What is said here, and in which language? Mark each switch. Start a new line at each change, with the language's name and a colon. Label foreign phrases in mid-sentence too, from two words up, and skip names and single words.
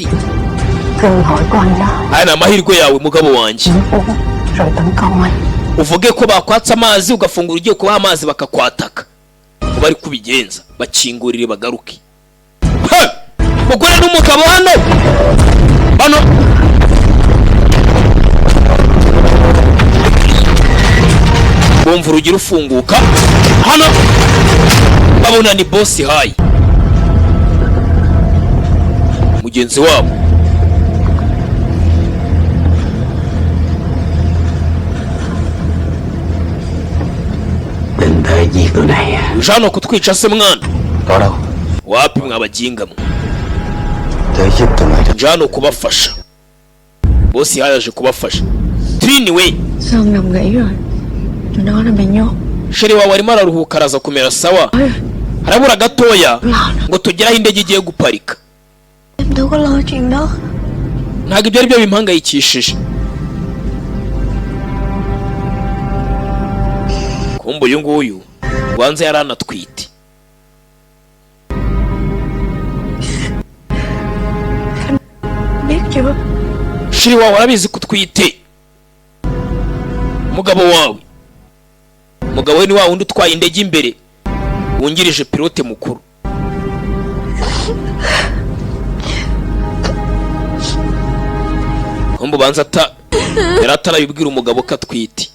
Vietnamese: Cơ hội của anh đó.
Kinyarwanda: Aya ni amahirwe yawe mugabo wanjye.
Vietnamese: Rồi tấn công anh.
Kinyarwanda: Uvuge ko bakwatsa amazi ugafungura ugiye kuba amazi bakakwataka. Ko bari kubigenza bakingurire bagaruke. Mugore n'umugabo hano. Hano. bumva urugi rufunguka hano babona ni boss hayi mugenzi wabo.
Vietnamese: Định tới giết tụi này à?
Kinyarwanda: Ujano kutwica se mwana?
Vietnamese: Có đâu.
Kinyarwanda: Wapi mwabaginga mwe?
Vietnamese: Tới giúp tụi mày.
Kinyarwanda: Ujano kubafasha. Boss hayi aje kubafasha.
Vietnamese: Trini we. Sơn nằm nghỉ rồi. Tụi nó đã bị nhốt.
Kinyarwanda: Sheri wawe arimo araruhuka araza kumera sawa. Harabura gatoya ngo tugeraho indege igiye guparika.
Vietnamese: Em đâu có lo chuyện đó.
Kinyarwanda: Ntabwo ibyo ari byo bimpangayikishije. Kumbe uyu nguyu wanze yaranatwite.
Vietnamese: Biết chưa?
Kinyarwanda: Shiri wawe arabizi kutwite. Umugabo wawe ni wa wundi utwaye indege imbere wungirije pilote mukuru. Kumbe banza yaratarabibwira umugabo ko atwite.